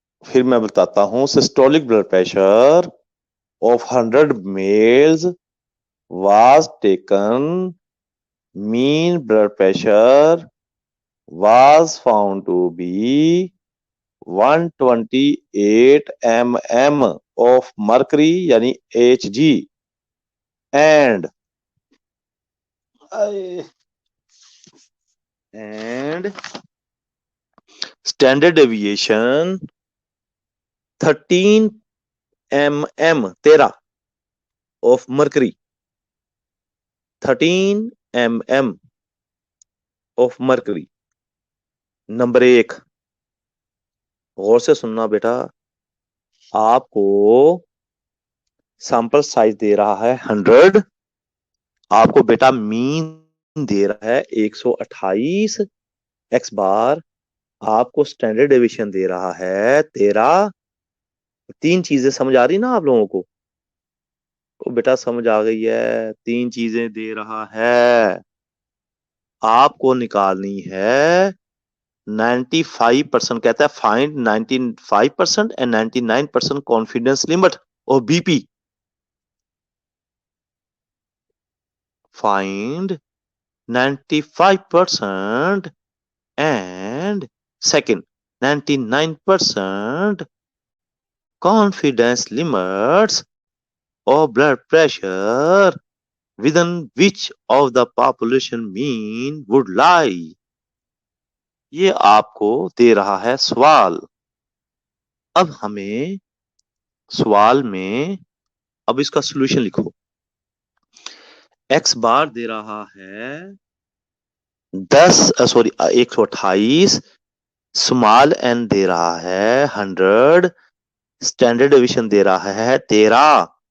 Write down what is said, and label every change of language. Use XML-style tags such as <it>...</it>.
<hi>फिर मैं बताता हूं,</hi> <en>Systolic blood pressure of 100 males was taken, mean blood pressure was found to be 128 mm of mercury यानी Hg and standard deviation 13 mm of mercury, 13 mm of mercury।</en> <hi>Number 1, गौर से सुनना बेटा, आपको sample size दे रहा है 100, आपको बेटा मीन दे रहा है 128 एक्स बार, आपको स्टैंडर्ड डेविएशन दे रहा है 13। तीन चीजें समझ आ रही ना आप लोगों को बेटा समझ आ गई है, तीन चीजें दे रहा है, आपको निकालनी है 95%। कहता है</hi> <en>Find 95% and 99% confidence limit और BP. Find 95% and second 99% confidence limits or blood pressure within which of the population mean would lie।</en> <hi>ये आपको दे रहा है सवाल। अब हमें सवाल में अब इसका सॉल्यूशन लिखो। एक्स बार दे रहा है 128, स्मॉल एन दे रहा है 100, स्टैंडर्ड डिवीजन दे रहा है 13।</hi>